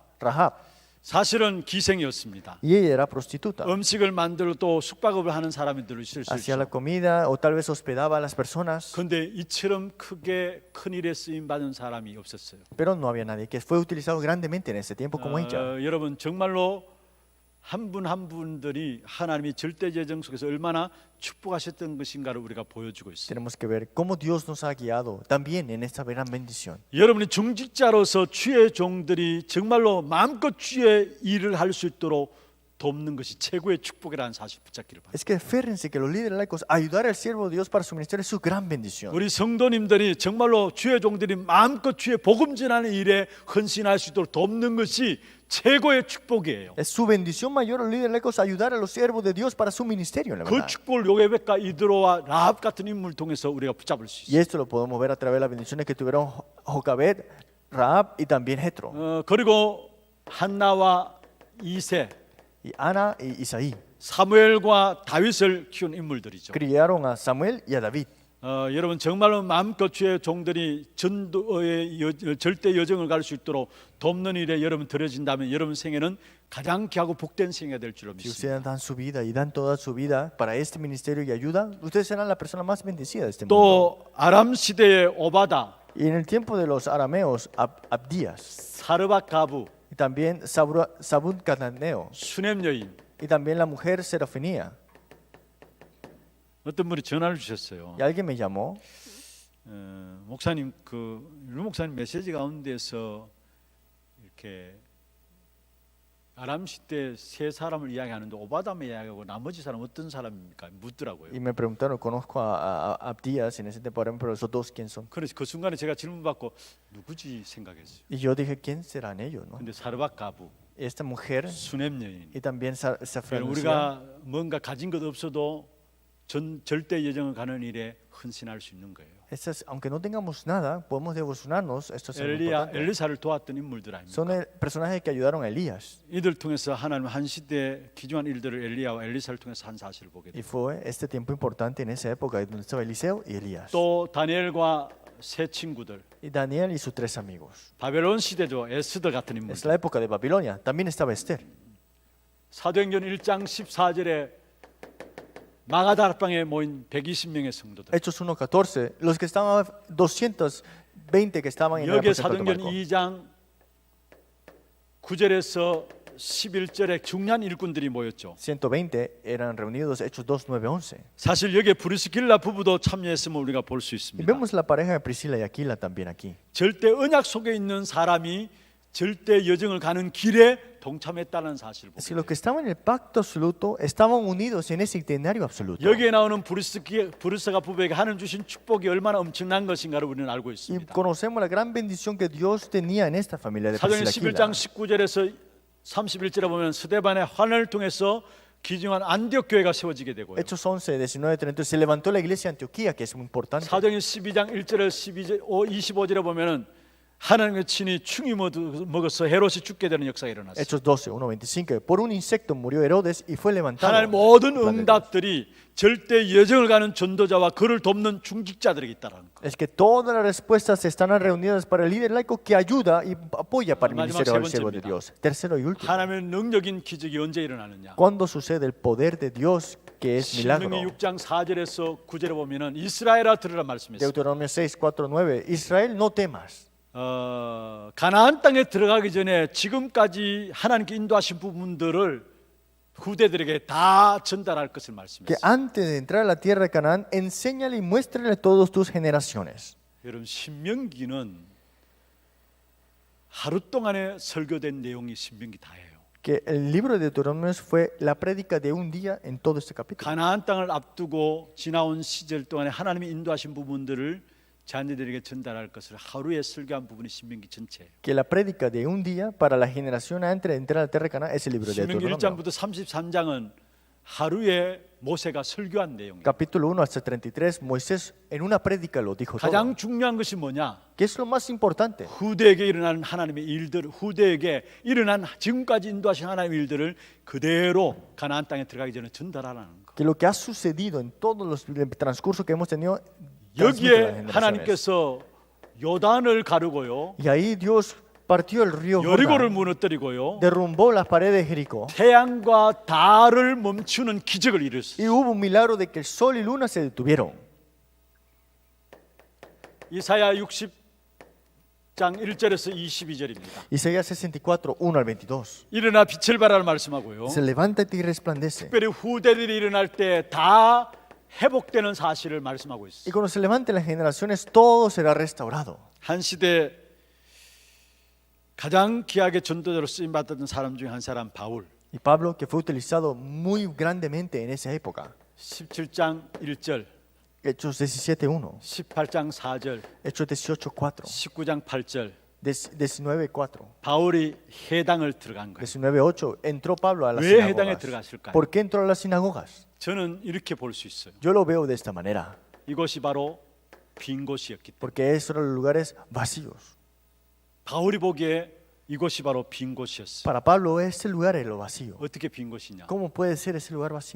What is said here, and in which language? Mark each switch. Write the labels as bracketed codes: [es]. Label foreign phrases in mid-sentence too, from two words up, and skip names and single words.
[ko] Rahab. 사실은 기생이었습니다. [es] Y ella era prostituta. [ko] 음식을 만들고 또 숙박업을 하는 사람들도 있을 수 [es] Hacía la [ko] 있죠. [es] comida o tal vez hospedaba a las personas. [ko] 그런데 이처럼 크게 큰 일에 쓰임 받은 사람이 없었어요. [es] Pero no había nadie que fue utilizado grandemente en ese tiempo como ella. [ko] 여러분 정말로 한 분 한 분들이 하나님이 절대 재정 속에서 얼마나 축복하셨던 것인가를 우리가 보여주고 있어요. [es] Tenemos que ver cómo Dios nos ha guiado también en esta gran bendición. [ko] 여러분이 중직자로서 주의 종들이 정말로 마음껏 주의 일을 할 수 있도록 돕는 것이 최고의 축복이라는 사실 붙잡기를 바랍니다. [es] Es que férrense que los líderes laicos ayudar al siervo de Dios para su ministerio es su gran bendición. [ko] 우리 성도님들이 정말로 주의 종들이 마음껏 주의 복음 전하는 일에 헌신할 수 있도록 돕는 것이 최고의 축복이에요. [es] Es su bendición mayor a los líderes laicos ayudar a los siervos de Dios para su ministerio, la [ko] 그 [es] verdad. [ko] 축복을 요게벳과 이드로와 라합 같은 인물 통해서 우리가 붙잡을 수 [es] Y [ko] 있어요. [es] esto lo podemos ver a través de las bendiciones que tuvieron Jocabet, Rahab y también Jetro. [ko] 그리고 한나와 이세, [es] Y Ana y Isaí [ko] 사무엘과 다윗을 키운 인물들이죠. [es] criaron a Samuel y a David. [ko] 여러분 정말로 마음껏 주의 종들이 전도의 절대 여정을 갈 수 있도록 돕는 일에 여러분 들여진다면 여러분 생애는 가장 귀하고 복된 생애가 될 줄로 [es] Si [ko] 믿습니다. [es] ustedes dan su vida y dan toda su vida para este ministerio y ayuda, ustedes serán la persona más bendecida de este mundo. [ko] 또 아람 시대의 오바다, [es] Y en el tiempo de los arameos, Abdías, [ko] 사르밧 가부, [es] y también Sabún Cananeo, [ko] 수넴 여인, [es] y también la mujer Serafenía. [ko] 어떤 분이 전화를 주셨어요. [es] Y alguien me llamó [ko] 목사님 류 목사님 메시지 가운데서 이렇게 아람 시대 세 사람을 이야기하는데 오바담을 이야기하고 나머지 사람 어떤 사람입니까? 묻더라고요. [es] y me preguntaron, conozco a Abdías en ese tiempo, pero esos dos, ¿quién son? [ko] 그래서 그 순간에 제가 질문 받고 누구지 생각했어요. [es] Y yo dije, ¿quién serán ellos? ¿no? [ko] 근데 사르밧 가부, [es] Esta mujer [ko] 수넴 여인. [es] y también Safra Lucía. [ko] 우리가 뭔가 가진 것 없어도 절대 여정을 가는 일에 헌신할 수 있는 거예요. [es] Aunque no tengamos nada, podemos devocionarnos. Esto es algo [ko] 엘리야, [es] importante. [ko] 엘리사를 도왔던 인물들 [es] Son [ko] 아닙니까? [es] personajes que ayudaron a Elías. [ko] 이들 통해서 하나님 한 시대 기중한 일들을 엘리야와 엘리사를 통해서 한 사실을 보게 [es] Y [ko] 돼요. [es] fue este tiempo importante en esa época donde estaba Eliseo y Elías. [ko] 또 다니엘과 세 친구들, [es] Y Daniel y sus tres amigos. [ko] 바벨론 시대죠. 에스더 같은 [es] Es [ko] 인물들. [es] la época de Babilonia. También estaba Esther. [ko] 사도행전 1장 14절에 마가다락방에 모인 120명의 성도들. [es] Hechos 1:14. Los que estaban, 220 que estaban en el [ko] 여기에 [es] aposento [ko] 사도행전 [es] Barco. [ko] 2장 9절에서 11절에 중요한 일꾼들이 모였죠. [es] 120 eran reunidos. Hechos 2, 9, 11. [ko] 사실 여기에 브리스길라 부부도 참여했음을 우리가 볼 수 [es] Y [ko] 있습니다. [es] vemos la pareja de Priscila y Aquila también aquí. [ko] 절대 언약 속에 있는 사람이 절대 여정을 가는 길에 동참했다는 사실을 [es] Es [ko] 보게 [es] que [ko] 돼요. [es] los que estaban en el pacto absoluto estaban unidos en ese itinerario absoluto. [ko] 여기에 나오는 브리스가 부부에게 하나님 주신 축복이 얼마나 엄청난 것인가를 우리는 알고 [es] Y [ko] 있습니다. [es] conocemos la gran bendición que Dios tenía en esta familia de [ko] 사도행 [es] Priscila y [ko] 11장 [es] Aquila. [ko] 19절에서 31절에 보면 스데반의 환을 통해서 기중한 안디옥 교회가 세워지게 되고요. [es] Hechos 11, 19, 30. Se levantó la iglesia de Antioquía, que es muy importante. [ko] 사도행 12장 1절에서 25절에 보면은 하나님의 친히 충이 먹어서 헤롯이 죽게 되는 역사가 일어났어요. [es] Hechos 12, 1, 25. Por un insecto murió Herodes y fue levantado. [ko] 하나님 모든 [es] Plan de Dios. [ko] 응답들이 절대 여정을 가는 전도자와 그를 돕는 중직자들에게 있다라는 거. [es] Es que todas las respuestas están reunidas para el líder laico que ayuda y apoya para el [ko] 마지막 [es] ministerio [ko] 세 [es] del siervo de [ko] 번째입니다. [es] Dios. Tercero y último. [ko] 하나님의 능력인 기적이 언제 일어나느냐? [es] ¿Cuándo sucede el poder de Dios que es milagro? [ko] 신명기 6장 4절에서 9절에 보면은 이스라엘아 들으라 말씀했어요. [es] Deuteronomio 6, 4, 9. Israel, no temas. [ko] 가나안 땅에 들어가기 전에 지금까지 하나님께 인도하신 부분들을 후대들에게 다 전달할 것을 [es] Que [ko] 말씀했어요. [es] antes de entrar a la tierra de Canaán, enséñale y muéstrale a todas tus generaciones. [ko] 여러분 신명기는 하루 동안에 설교된 내용이 신명기 다예요. [es] Que el libro de Deuteronomio fue la prédica de un día en todo este capítulo. [ko] 가나안 땅을 앞두고 지나온 시절 동안에 하나님이 인도하신 부분들을 자녀들에게 전달할 것을 하루에 설교한 부분이 신명기 전체예요. [es] Que la prédica de un día para la generación antes de entrar a la tierra de Canaán es el libro de [ko] 신명기 [es] Deuteronomio. [ko] 1장부터 33장은 하루에 모세가 설교한 내용이에요. [es] Capítulo 1 hasta 33, Moisés en una prédica lo dijo todo. [ko] 가장 중요한 것이 뭐냐? [es] ¿Qué es lo más importante? [ko] 후대에게 일어난 하나님의 일들, 후대에게 일어난 지금까지 인도하신 하나님의 일들을 그대로 가나안 땅에 들어가기 전에 전달하라는 거. [es] Que lo que ha sucedido en todos los el transcurso que hemos tenido transmite a las [ko] 여기에 [es] generaciones. [ko] 하나님께서 요단을 가르고요, [es] Y ahí Dios partió el río [ko] 여리고를 [es] Jordán, [ko] 무너뜨리고요, [es] derrumbó las paredes de Jericó [ko] 태양과 달을 멈추는 기적을 이루었어요. [es] y hubo un milagro de que el sol y luna se detuvieron. [ko] 이사야 60장 1절에서 22절입니다. [es] Isaías 64, 1 al 22. [ko] 일어나 빛을 발하라 말씀하고요. [es] Se levántate y resplandece. [ko] 특별히 후대들이 일어날 때 다 회복되는 사실을 말씀하고 [es] Y [ko] 있어요. [es] cuando se levanten las generaciones, todo será restaurado. [ko] 한 시대 가장 귀하게 전도자로 쓰임 받았던 사람 중에 한 사람 바울. [es] Y Pablo, que fue utilizado muy grandemente en esa época. [ko] 17장 1절, [es] Hechos 17, 1. [ko] 18장 4절, [es] Hechos 18, 4. [ko] 19장 8절. [es] 19, 4. [ko] 바울이 해당을 들어간 거예요. [es] 19, 8. Entró Pablo a las [ko] 왜 해당에 [es] sinagogas. [ko] 들어갔을까요? [es] ¿Por qué entró a las sinagogas? [ko] 저는 이렇게 볼 수 있어요. [es] Yo lo veo de esta manera. [ko] 이것이 바로 빈 곳이었기 때문에. [es] Porque esos eran los lugares vacíos. [ko] 바울이 보기에 이곳이 바로 빈 곳이었어요. [es] Para Pablo ese lugar es lo vacío. [ko] 어떻게 빈 곳이냐? [es] ¿Cómo puede ser ese lugar vacío?